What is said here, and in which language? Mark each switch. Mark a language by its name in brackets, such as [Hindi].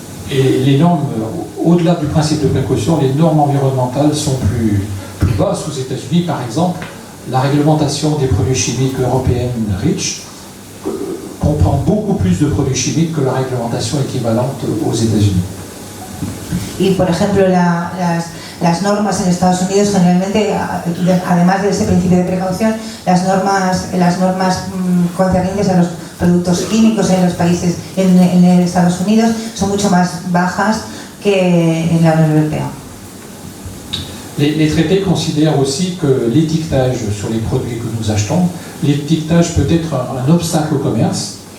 [French] Et les normes, au-delà du principe de précaution, les normes environnementales sont plus basses aux États-Unis. Par exemple, la réglementation des produits chimiques européenne REACH comprend beaucoup plus de produits chimiques que la réglementation équivalente aux États-Unis. [Spanish] Y por ejemplo, las normas en Estados Unidos generalmente, además de ese principio de precaución, las normas concernientes a los productos químicos en los países, en Estados Unidos, son mucho más bajas que en la Unión Europea. [French] Les traités considèrent aussi que l'étiquetage sur les produits que nous achetons, l'étiquetage peut être un obstacle au commerce.